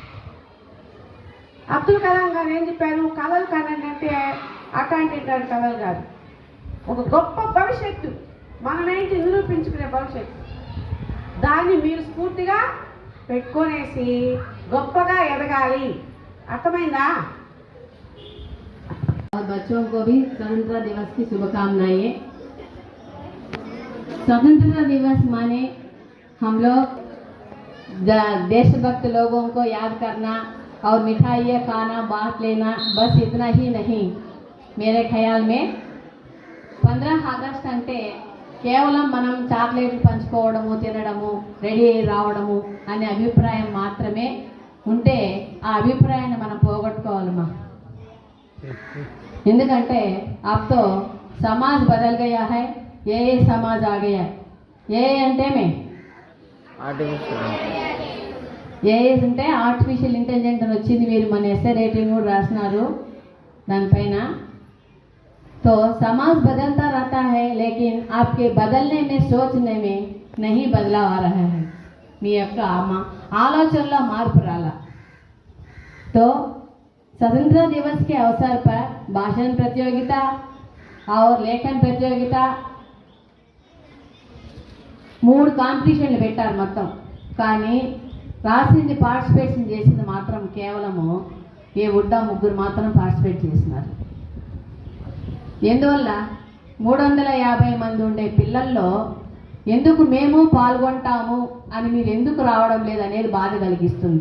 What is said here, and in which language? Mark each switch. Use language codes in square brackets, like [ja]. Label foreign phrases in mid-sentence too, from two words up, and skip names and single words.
[te] అబ్దుల్ కలాం గారు ఏం చెప్పారు? కళలు కనండి అంటే అట్లాంటి కళలు కాదు, ఒక గొప్ప భవిష్యత్తు, మనమేంటి నిరూపించుకునే భవిష్యత్తు, దాన్ని మీరు స్ఫూర్తిగా పెట్టుకునేసి గొప్పగా ఎదగాలి. అర్థమైందా? [hi] और बच्चों को भी स्वतंत्रता दिवस की शुभकामनाएं। स्वतंत्रता दिवस माने हम लोग देशभक्त लोगों को याद करना और मिठाइयाँ खाना, बांट लेना, बस इतना ही नहीं। मेरे ख्याल में [te] 15 ఆగస్ట్ అంటే కేవలం మనం చాక్లెట్లు పంచుకోవడము, తినడము, రెడీ అయ్యి రావడము అనే అభిప్రాయం మాత్రమే ఉంటే ఆ అభిప్రాయాన్ని మనం పోగొట్టుకోవాలమ్మా. [hi] ఎందుకంటే अब तो समाज बदल गया है, ये समाज आ गया है. [te] ఏ అంటే ఏ అంటే [en] artificial intelligent [te] అని వచ్చింది. మీరు మన ఎస్ఏ రేటింగ్ కూడా రాసినారు దానిపైన. [hi] तो समाज बदलता रहता है, लेकिन आपके बदलने में, सोचने में नहीं बदलाव आ रहा है. [te] మీ యొక్క ఆలోచనలో మార్పు రాలా. [hi] तो स्वतंत्रता दिवस के अवसर पर भाषण प्रतियोगिता और लेखन प्रतियोगिता 3 [te] కాంపిటీషన్లు పెట్టారు మొత్తం. కానీ రాసింది, పార్టిసిపేషన్ చేసింది మాత్రం కేవలము ఏ ఉడ్డా 3 మాత్రం పార్టిసిపేట్ చేసినారు. ఎందువల్ల 350 మంది ఉండే పిల్లల్లో ఎందుకు మేము పాల్గొంటాము అని మీరు ఎందుకు రావడం లేదనేది బాధ కలిగిస్తుంది.